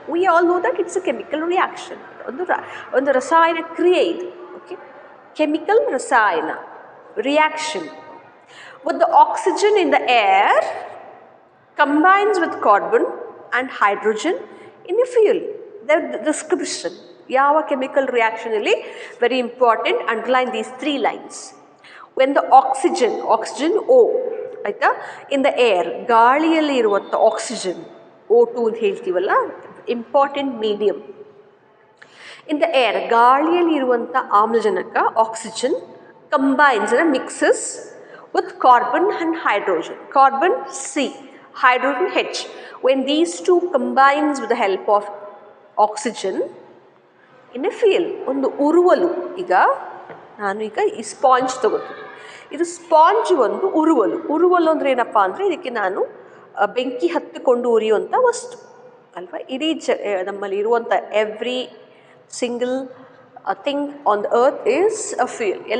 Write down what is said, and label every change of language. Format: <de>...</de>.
<en>We all know that it's a chemical reaction.</en> <kn>ಒಂದು ರಸಾಯನ ಕ್ರಿಯೆ ಇದು.</kn> <en>Okay, chemical ರಸಾಯನ reaction. With the oxygen in the air combines with carbon and hydrogen in a fuel. The description,</en> <kn>ಯಾವ chemical reaction ಇಲ್ಲಿ,</kn> <en>Very important, underline these 3 lines. When the oxygen O ಆಯಿತಾ, in the air,</en> <kn>ಗಾಳಿಯಲ್ಲಿ ಇರುವಂಥ oxygen O2 ಅಂತ ಹೇಳ್ತೀವಲ್ಲ,</kn> <en>Important medium. In the air,</en> <kn>ಗಾಳಿಯಲ್ಲಿ ಇರುವಂಥ ಆಮ್ಲಜನಕ</kn> <en>Oxygen combines ಅಂದರೆ mixes with carbon and hydrogen. Carbon C, hydrogen H. When these two combines with the help of oxygen in a fuel,</en> <kn>ಒಂದು ಉರುವಲು. ಈಗ ನಾನು ಈ ಸ್ಪಾಂಜ್ ತಗೋತೀನಿ, ಇದು ಸ್ಪಾಂಜ್ ಒಂದು ಉರುವಲು ಅಂದರೆ ಏನಪ್ಪ ಅಂದರೆ ಇದಕ್ಕೆ ನಾನು ಬೆಂಕಿ ಹತ್ತಿಕೊಂಡು ಉರಿಯುವಂಥ ವಸ್ತು ಅಲ್ವಾ. ಇಡೀ ನಮ್ಮಲ್ಲಿ ಇರುವಂಥ</kn> <en>Every single thing on the earth is a fuel.</en>